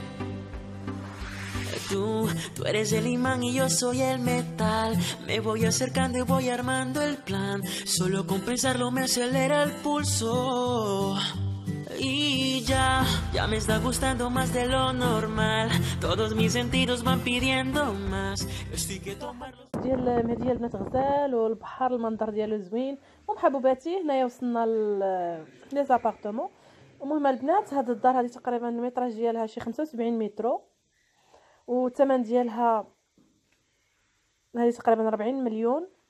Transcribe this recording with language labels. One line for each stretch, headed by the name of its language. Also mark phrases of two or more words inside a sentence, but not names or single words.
Spanish: Tú eres el imán y yo soy el metal. Me voy acercando y voy armando el plan. Solo con pensarlo me acelera el pulso. Y ya me está gustando más de lo normal. Todos mis sentidos van pidiendo más. Estoy que tomarlos.
Arabic: ديال مهديه البنات غزال والبحر، المنظر ديالو زوين. المهم حبوباتي هنايا وصلنا لي زابارتمون. المهم البنات هاد الدار هذه تقريبا المتراج ديالها شي 75 متر، والثمن ديالها هذه تقريبا 40 مليون.